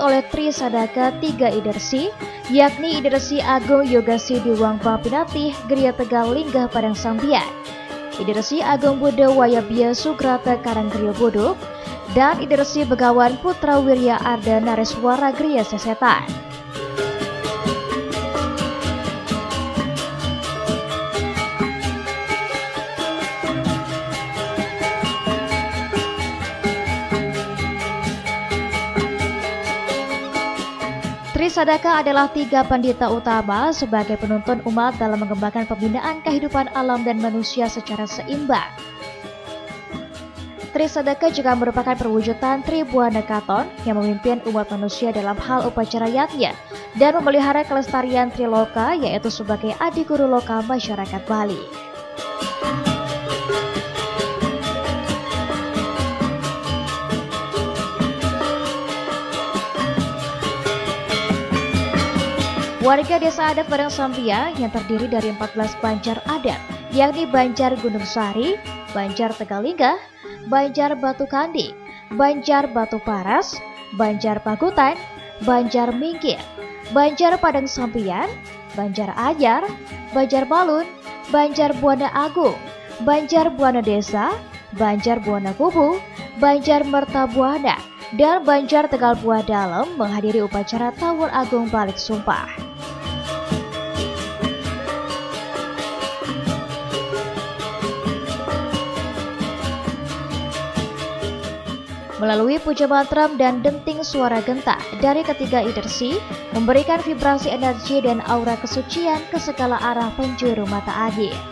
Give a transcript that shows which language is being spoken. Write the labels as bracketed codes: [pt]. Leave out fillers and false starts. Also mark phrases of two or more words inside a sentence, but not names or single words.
[id] oleh Tri Sadaka 3 Idersi, yakni Idersi Agung Yogasi Diwang Bapinatih Geria Tegal Linggah Padang Sambian, Idersi Agung Buddha Wayabia Sugrata Karanggerio Buduk, dan Idersi Begawan Putra Wirya Arda Nareswara Geria Sesetan. Tri Sadaka adalah 3 pandita utama sebagai penuntun umat dalam mengembangkan pembinaan kehidupan alam dan manusia secara seimbang. Tri Sadaka juga merupakan perwujudan Tri Buana Katon yang memimpin umat manusia dalam hal upacara yatnya dan memelihara kelestarian Triloka, yaitu sebagai adik guru lokal masyarakat Bali. Warga Desa Adat Padang Sambian yang terdiri dari 14 Banjar Adat, yakni Banjar Gunung Sari, Banjar Tegalinggah, Banjar Batu Kandi, Banjar Batu Paras, Banjar Pagutan, Banjar Mingkir, Banjar Padang Sambian, Banjar Anyar, Banjar Balun, Banjar Buana Agung, Banjar Buana Desa, Banjar Buana Kubu, Banjar Mertabuana, dan Banjar Tegal Buah Dalem menghadiri upacara Tawur Agung Balik Sumpah. Melalui puja mantra dan denting suara genta dari ketiga Idersi, memberikan vibrasi energi dan aura kesucian ke segala arah penjuru mata angin.